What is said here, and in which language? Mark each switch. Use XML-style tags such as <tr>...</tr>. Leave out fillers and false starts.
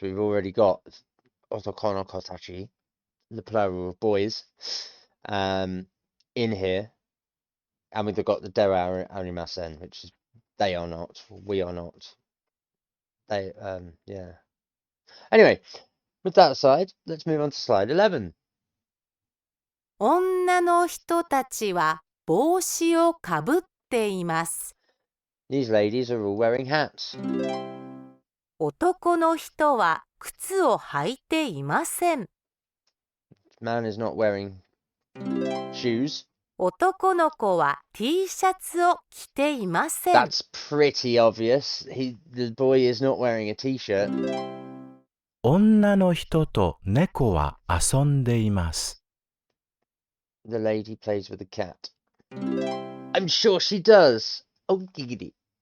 <en>We've already got otokono kotachi, the plural of boys, in here, and we've got the dera arimasen, which is they are not, we are not. They, yeah. Anyway, with that aside, let's move on to slide 11.</en> <ja>女の人たちは帽子をかぶっています。</ja> <en>These ladies are all wearing hats.</en> <ja>男の人は靴を履いていません。</ja> <en>Man is not wearing shoes.</en> <ja>男の子は T シャツを着ていません。</ja> <en>That's pretty obvious. The boy is not wearing a t-shirt.</en> <ja>女の人と猫は遊んでいます。</ja> <en>The lady plays with the cat. I'm sure she does. Oh, giggity.</en>